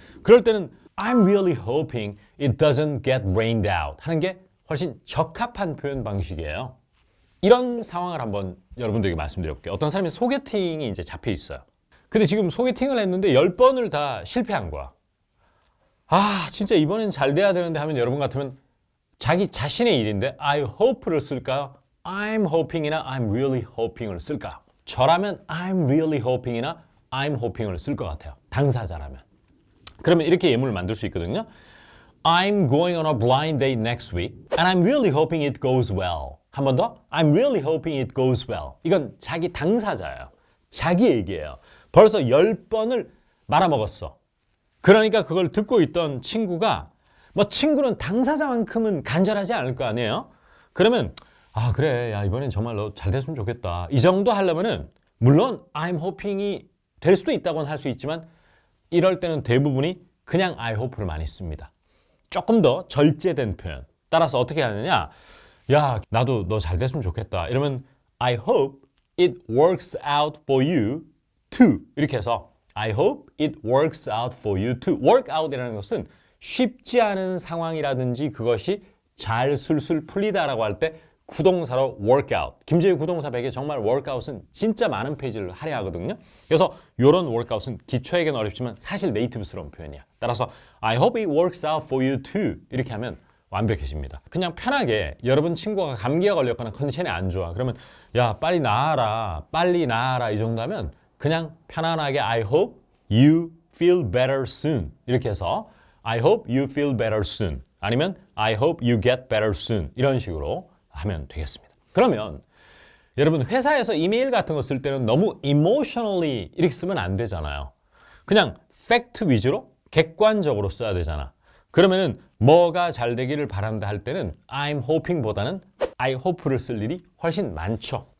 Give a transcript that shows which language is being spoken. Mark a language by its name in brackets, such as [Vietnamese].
[Korean] 그럴 때는 [English] I'm really hoping it doesn't get rained out [Korean] 하는 게 훨씬 적합한 표현 방식이에요. 이런 상황을 한번 여러분들에게 말씀드려볼게요. 어떤 사람이 소개팅이 이제 잡혀 있어요. 근데 지금 소개팅을 했는데 10번을 다 실패한 거야. 아 진짜 이번엔 잘 돼야 되는데 하면 여러분 같으면 자기 자신의 일인데 I hope를 쓸까요? I'm hoping이나 I'm really hoping을 쓸까요? 저라면 I'm really hoping이나 I'm hoping을 쓸 것 같아요. 당사자라면. 그러면 이렇게 예문을 만들 수 있거든요. [English] I'm going on a blind date next week and I'm really hoping it goes well. [Korean] 한 번 더. [English] I'm really hoping it goes well. [Korean] 이건 자기 당사자예요. 자기 얘기예요. 벌써 10번을 말아먹었어. 그러니까 그걸 듣고 있던 친구가 뭐 친구는 당사자만큼은 간절하지 않을 거 아니에요? 그러면 아 그래 야 이번엔 정말 너 잘 됐으면 좋겠다. 이 정도 하려면은 물론 I'm hoping이 될 수도 있다고는 할 수 있지만 이럴 때는 대부분이 그냥 I hope를 많이 씁니다. 조금 더 절제된 표현. 따라서 어떻게 하느냐? 야 나도 너 잘 됐으면 좋겠다. 이러면 [English] I hope it works out for you too. [Korean] 이렇게 해서 [English] I hope it works out for you too. [Korean] work out이라는 것은 쉽지 않은 상황이라든지 그것이 잘 술술 풀리다라고 할 때 구동사로 work out. 김재유 구동사 100에 정말 workout은 진짜 많은 페이지를 할애하거든요. 그래서 이런 workout은 기초에게는 어렵지만 사실 네이티브스러운 표현이야. 따라서 [English] I hope it works out for you too. [Korean] 이렇게 하면 완벽해집니다. 그냥 편하게 여러분 친구가 감기에 걸렸거나 컨디션이 안 좋아. 그러면 야 빨리 나아라. 빨리 나아라. 이 정도 하면 그냥 편안하게 [English] I hope you feel better soon. [Korean] 이렇게 해서 [English] I hope you feel better soon. [Korean] 아니면 [English] I hope you get better soon. [Korean] 이런 식으로 하면 되겠습니다. 그러면 여러분 회사에서 이메일 같은 거 쓸 때는 너무 emotionally 이렇게 쓰면 안 되잖아요. 그냥 팩트 위주로 객관적으로 써야 되잖아. 그러면은 뭐가 잘 되기를 바란다 할 때는 I'm hoping보다는 I hope를 쓸 일이 훨씬 많죠.